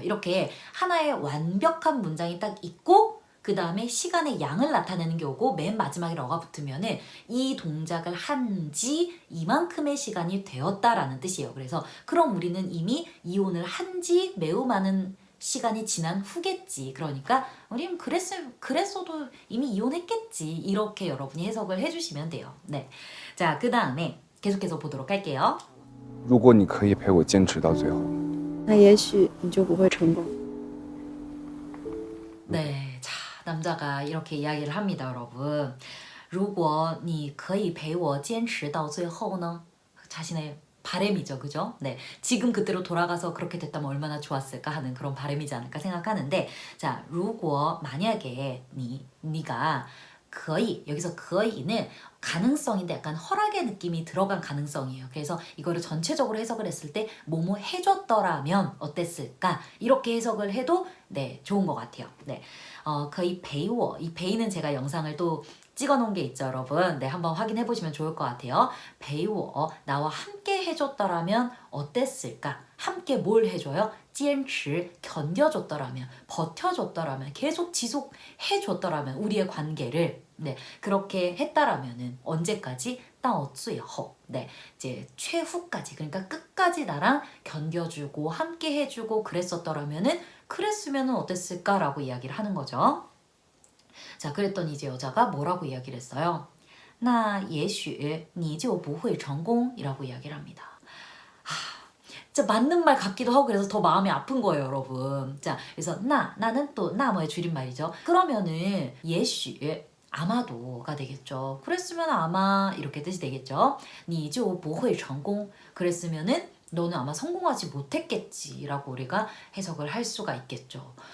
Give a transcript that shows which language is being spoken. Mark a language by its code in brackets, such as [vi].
[ko] 이렇게 하나의 완벽한 문장이 딱 있고 그 다음에 시간의 양을 나타내는 게 오고 맨 마지막에 러가 붙으면은 이 동작을 한 지 이만큼의 시간이 되었다라는 뜻이에요. 그래서 그럼 우리는 이미 이혼을 한 지 매우 많은 시간이 지난 후겠지. 그러니까 우리는 그랬어도 이미 이혼했겠지. 이렇게 여러분이 해석을 해주시면 돼요. 네, 자 그 다음에 계속해서 보도록 할게요. [zh] 如果你可以陪我坚持到最后，那也许你就不会成功。 [ko] 네, 자 남자가 이렇게 이야기를 합니다, 여러분. [zh] 如果你可以陪我坚持到最后呢? [ko] 자신의 바램이죠, 그죠? 네, 지금 그때로 돌아가서 그렇게 됐다면 얼마나 좋았을까 하는 그런 바램이지 않을까 생각하는데, 자, 如果 만약에 네가 可以 여기서 可以는 가능성인데 약간 허락의 느낌이 들어간 가능성이에요. 그래서 이거를 전체적으로 해석을 했을 때 뭐뭐 해줬더라면 어땠을까? 이렇게 해석을 해도 네 좋은 것 같아요. 네, [zh] 可以陪我 [ko] 이 陪는 제가 영상을 또 찍어놓은 게 있죠, 여러분. 네, 한번 확인해 보시면 좋을 것 같아요. [zh] 陪我 [ko] 나와 함께 해줬더라면 어땠을까? 함께 뭘 해줘요? 坚持 견뎌줬더라면, 버텨줬더라면, 계속 지속해줬더라면 우리의 관계를 네 그렇게 했다라면은 언제까지? [zh] 到最后 [ko] 네 이제 최후까지 그러니까 끝까지 나랑 견뎌주고 함께 해주고 그랬었더라면은 그랬으면은 어땠을까라고 이야기를 하는 거죠. 자, 그랬더니 이제 여자가 뭐라고 이야기를 했어요? [zh] 那也许你就不会成功 [ko] 이라고 이야기를 합니다. 진짜 맞는 말 같기도 하고 그래서 더 마음이 아픈 거예요, 여러분. 자, 그래서 나는 또 나뭐의 줄임말이죠. 그러면은 也许 아마도가 되겠죠. 그랬으면 아마 이렇게 뜻이 되겠죠. [zh] 你就不会成功 [ko] 그랬으면은 너는 아마 성공하지 못했겠지라고 우리가 해석을 할 수가 있겠죠.